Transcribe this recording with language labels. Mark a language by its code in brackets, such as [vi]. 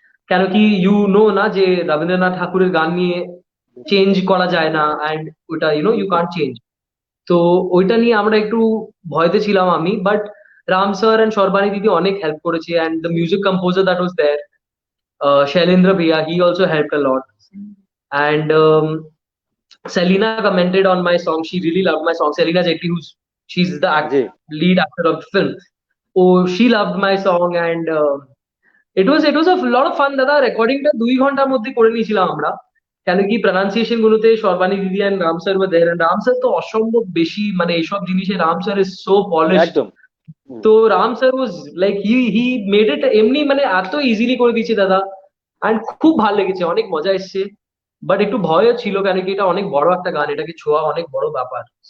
[bn] কেন কি না যে রবীন্দ্রনাথ ঠাকুরের গান নিয়ে চেঞ্জ করা যায় না, অ্যান্ড ওটা [en] You can't change. [bn] তো ওইটা নিয়ে আমরা একটু ভয়তে ছিলাম আমি, but Ram sir and Sarbani দিদি অনেক হেল্প করেছে। [en] And the music composer that was there, Shailendra Bhaiya, he also helped a lot. And Selena commented on my song. She really loved my song. Selena Jetty, she's the [hi] ji [en] lead actor of the film. Oh, she loved my song, and it was a lot of fun [bn] দাদা। রেকর্ডিংটা 2 ঘন্টার মধ্যে করে নিয়েছিলাম আমরা। কেন কি pronunciation গুলোতে সর্বাণী দিদি and Ram sir war there. And Ram sir তো অসম্ভব বেশি মানে এইসব জিনিসে Ram sir [en] Is so polished. [hi] एकदम। [bn] তো Ram sir was like he made it এমনি মানে এত ইজিলি করে দিয়েছে দাদা। অ্যান্ড খুব ভালো লেগেছে, অনেক মজা এসছে। বাট একটু ভয়ও ছিল, কেন কি এটা অনেক বড় একটা গান, এটাকে ছোঁয়া অনেক বড় ব্যাপার।